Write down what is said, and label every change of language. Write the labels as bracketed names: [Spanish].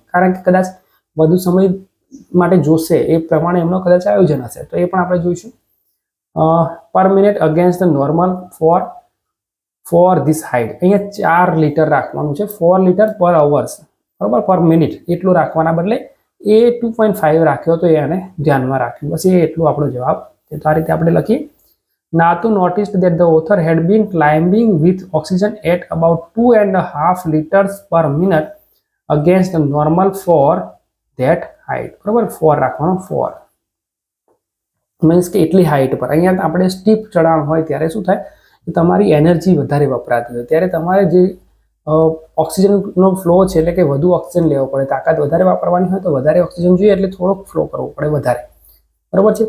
[Gujarati] કારણ કે કદાચ વધુ સમય માટે જોશે એ પ્રમાણે એમનો કદાચ આયોજન હશે, તો એ પણ આપણે જોઈશું. [English] Per minute against the normal for this height. [Gujarati] અહીંયા 4 લીટર રાખવાનું છે, 4 લીટર પર અવર્સ, બરાબર, પર મિનિટ એટલું રાખવાના બદલે એ 2.5 રાખ્યો તો એને ધ્યાનમાં રાખ્યું. બસ એ એટલું આપણો જવાબ. તો આ રીતે આપણે લખીએ. [English] Natu noticed that the author had been climbing with oxygen at about 2.5 liters per minute against the normal for that height. [Gujarati] બરાબર, 4 રાખવાનો. 4 મીન્સ કે એટલી હાઈટ પર. અહીંયા આપણે સ્ટીપ ચઢાણ હોય ત્યારે શું થાય કે તમારી એનર્જી વધારે વપરાતી હોય ત્યારે તમારે જે ઓક્સિજનનો ફ્લો છે એટલે કે વધુ ઓક્સિજન લેવો પડે. તાકાત વધારે વાપરવાની હોય તો વધારે ઓક્સિજન જોઈએ એટલે થોડોક ફ્લો કરવો પડે વધારે, બરાબર છે.